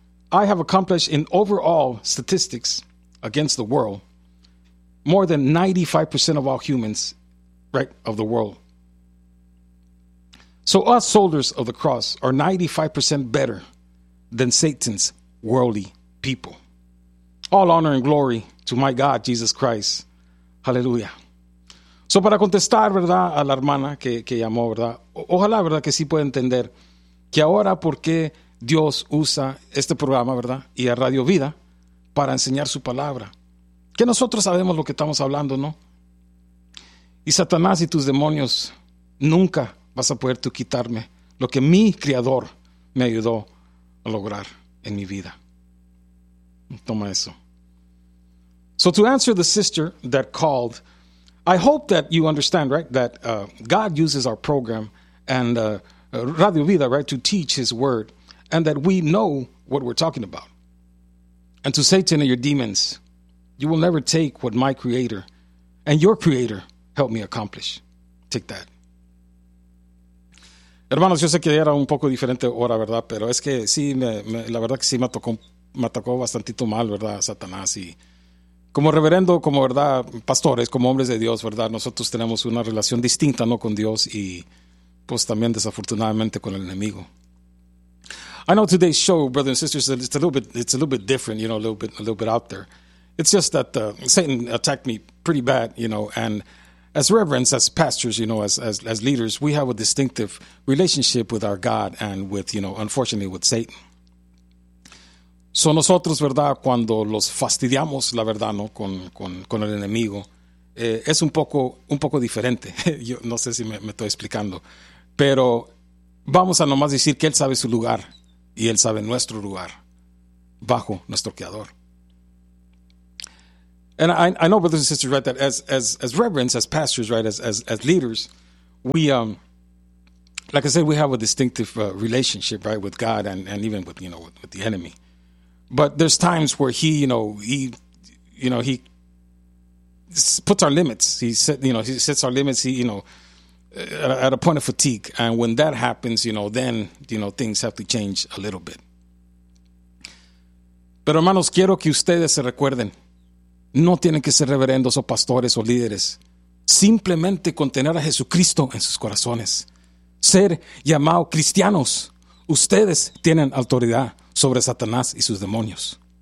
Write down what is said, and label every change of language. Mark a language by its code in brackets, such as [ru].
[en] I have accomplished in overall statistics against the world, more than 95% of all humans, right, of the world. So us soldiers of the cross are 95% better than Satan's worldly people. All honor and glory to my God, Jesus Christ. Hallelujah. [es] So para contestar, ¿verdad?, a la hermana que llamó, ¿verdad? Ojalá, ¿verdad?, que sí pueda entender que ahora por qué Dios usa este programa, ¿verdad?, y a Radio Vida para enseñar su palabra. Que nosotros sabemos lo que estamos hablando, ¿no? Y Satanás y tus demonios, nunca vas a poder tú quitarme lo que mi Creador me ayudó a lograr en mi vida. Toma eso. [en] So to answer the sister that called, I hope that you understand, right, that God uses our program and Radio Vida, right, to teach His Word, and that we know what we're talking about. And to Satan and your demons, you will never take what my Creator and your Creator helped me accomplish. Take that. [es] Hermanos, yo sé que era un poco diferente ahora, ¿verdad? Pero es que sí, la verdad que sí me atacó bastantito mal, ¿verdad? Satanás. Y como reverendo, como, ¿verdad?, pastores, como hombres de Dios, ¿verdad? Nosotros tenemos una relación distinta, ¿no?, con Dios y, pues, también desafortunadamente con el enemigo. [en] I know today's show, brothers and sisters, it's a little bit different, you know, a little bit out there. It's just that Satan attacked me pretty bad, you know, and as reverends, as pastors, you know, as leaders, we have a distinctive relationship with our God and with, you know, unfortunately, with Satan. [es] So nosotros, ¿verdad?, cuando los fastidiamos, la verdad, ¿no?, con el enemigo, es un poco diferente. Yo no sé si me estoy explicando, pero vamos a nomás decir que él sabe su lugar y él sabe nuestro lugar bajo nuestro Creador. [en] And I know, brothers and sisters, right, that as reverends, as pastors, right, as leaders, we, like I said, we have a distinctive relationship, right, with God and even with, you know, with the enemy. But there's times where he puts our limits. He sets our limits, at a point of fatigue. And when that happens, you know, then, you know, things have to change a little bit. [es] Pero hermanos, quiero que ustedes se recuerden, no tienen que ser reverendos o pastores o líderes, simplemente con tener a Jesucristo en sus corazones, ser llamados cristianos, ustedes tienen autoridad sobre Satanás y sus demonios.